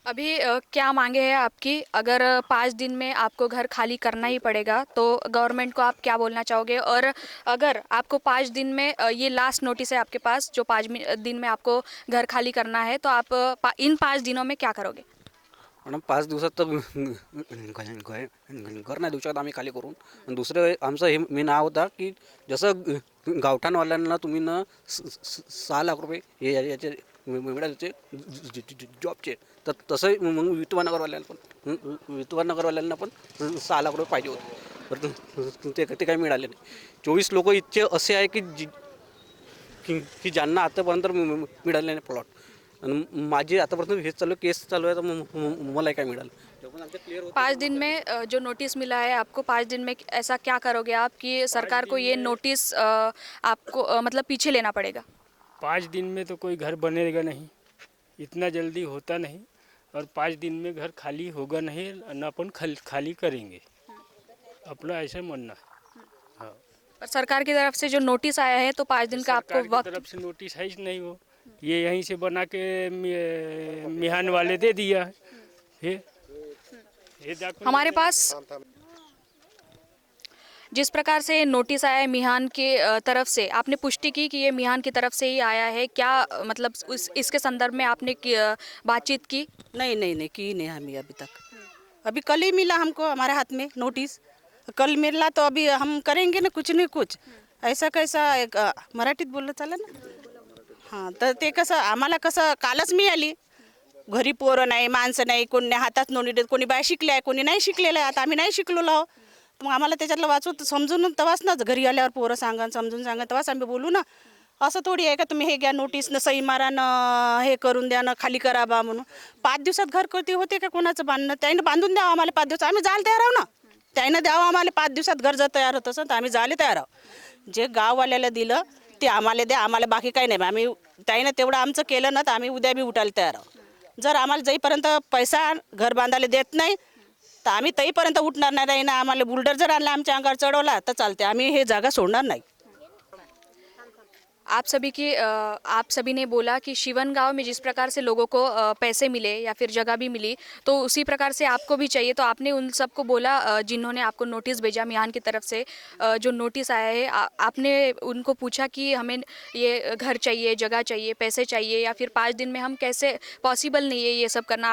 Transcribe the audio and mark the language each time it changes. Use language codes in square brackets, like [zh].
[hi] अभी क्या मांगे हैं आपकी? अगर 5 दिन में आपको घर खाली करना ही पड़ेगा तो गवर्नमेंट को आप क्या बोलना चाहोगे? और अगर आपको 5 दिन में, ये लास्ट नोटिस है आपके पास, जो 5 दिन में आपको घर खाली करना है, तो आप इन 5 दिनों में क्या करोगे? [mr] मॅडम 5 दिवसात तर घर नाही देऊ शकत आम्ही खाली करून. आणि दुसरं आमचं हे मेन हा होता की जसं गावठाणवाल्यांना तुम्ही न 6 लाख रुपये हे याचे मिळाले ते जॉबचे, तर तसंही मग विठोबा नगरवाल्यांना पण विठोबा नगरवाल्यांना पण 6 लाख रुपये पाहिजे होते, तर ते काही मिळाले नाही. 24 लोक इतके असे आहे की ज्यांना आतापर्यंत मिळाले नाही प्लॉट, आणि माझी आतापर्यंत हे केस चालू आहे, तर मला काय मिळालं. [hi] 5 दिन में जो नोटिस मिला है आपको, 5 दिन में ऐसा क्या करोगे आप कि सरकार को ये नोटिस आपको मतलब पीछे लेना पड़ेगा? 5 दिन में तो कोई घर बनेगा नहीं, इतना जल्दी होता नहीं, और 5 दिन में घर खाली होगा नहीं, न अपन खाली करेंगे, अपना ऐसा मानना है। हाँ, और सरकार की तरफ से जो नोटिस आया है तो 5 दिन का आपको सरकार की वक्त। तरफ से नोटिस है ही नहीं, वो ये यहीं से बना के मिहान वाले दे दिया है। ये document हमारे पास जिस प्रकार से नोटिस आया है मिहान के तरफ से, आपने पुष्टि की कि ये मिहान की तरफ से ही आया है क्या? मतलब इसके संदर्भ में आपने बातचीत की? नहीं नहीं नहीं की नहीं हमें अभी तक। अभी कल ही मिला हमको हमारे हाथ में नोटिस, कल मिला तो अभी हम करेंगे ना कुछ नहीं कुछ। ऐसा कैसा एक [mr] मराठीत बोललं चालेल ना? हां, तर ते कसं आम्हाला कसं कालच मिळाली, घरी पोरं नाही, माणसं नाही, कोणी हातात नोंदणी देत, कोणी बाय शिकले आहे, कोणी नाही शिकलेलं आहे. आता आम्ही नाही शिकलेलो आहो, मग आम्हाला त्याच्यातलं वाचून समजून तवाच ना, घरी आल्यावर पोरं सांगा समजून सांगा तेव्हाच आम्ही बोलू ना. असं थोडी आहे का तुम्ही हे घ्या नोटीस न सही मारा न हे करून द्या न खाली करा बा म्हणून. 5 दिवसात घरगुती होते का कोणाचं बांधणं? त्यानं बांधून द्यावं आम्हाला 5 दिवस, आम्ही जायला तयार आहो ना. त्यानं द्यावं आम्हाला 5 दिवसात घर जर तयार होत असेल तर आम्ही जायला तयार आहो. जे गाववाल्याला दिलं ते आम्हाला द्या, आम्हाला बाकी काही नाही. आम्ही त्यानं तेवढं आमचं केलं ना तर आम्ही उद्या बी उठायला तयार आहोत. जर आम्हाला जाईपर्यंत पैसा घर बांधायला देत नाही तर आम्ही तईपर्यंत उठणार नाही ना. आम्हाला बुलडर जर आणला आमच्या अंगावर चढवला तर चालते, आम्ही हे जागा सोडणार नाही. [hi] आप सभी ने बोला कि शिवन गांव में जिस प्रकार से लोगों को पैसे मिले या फिर जगह भी मिली तो उसी प्रकार से आपको भी चाहिए। तो आपने उन सबको बोला जिन्होंने आपको नोटिस भेजा मिहान की तरफ से, जो नोटिस आया है, आपने उनको पूछा कि हमें ये घर चाहिए, जगह चाहिए, पैसे चाहिए, या फिर 5 दिन में हम कैसे, पॉसिबल नहीं है ये सब करना?